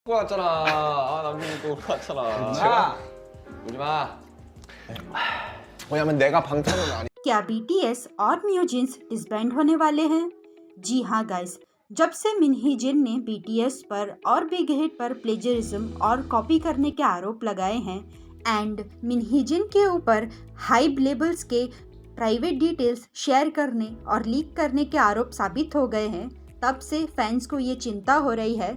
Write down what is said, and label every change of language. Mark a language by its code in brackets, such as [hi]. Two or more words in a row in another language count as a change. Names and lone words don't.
[ko] 또 왔잖아. 아, 남준이 또 왔잖아. 제가 오지 마. 왜냐면 내가 방탄은 아니. [hi] क्या बीटीएस और न्यूजिन्स डिसबैंड होने वाले हैं? जी हाँ गाइस, जब से मिन्ही जिन ने बीटीएस पर और बिग हिट पर प्लेजरिज्म और कॉपी करने के आरोप लगाए हैं एंड मिन्ही जिन के ऊपर हाइब लेबल्स के [en] private details [hi] शेयर करने और लीक करने के आरोप साबित हो गए हैं, तब से फैंस को ये चिंता हो रही है।